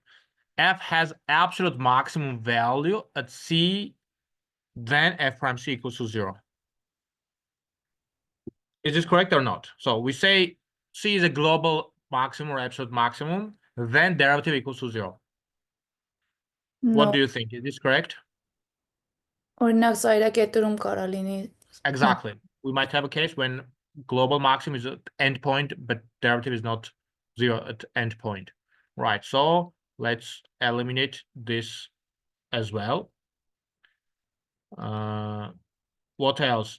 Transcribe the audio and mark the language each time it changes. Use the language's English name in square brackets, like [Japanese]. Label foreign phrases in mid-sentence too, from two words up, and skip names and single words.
[English] F has absolute maximum value at C, then f prime C equals to 0. Is this correct or not? So we say C is a global maximum or absolute maximum, then derivative equals to 0. What No. do you think? Is this correct? [Armenian] Օրինակ սա իր կետերում կարա լինի։ [English] Exactly. We might have a case when global maximum is at endpoint, but derivative is not 0 at endpoint. Right, so let's eliminate this as well. What else?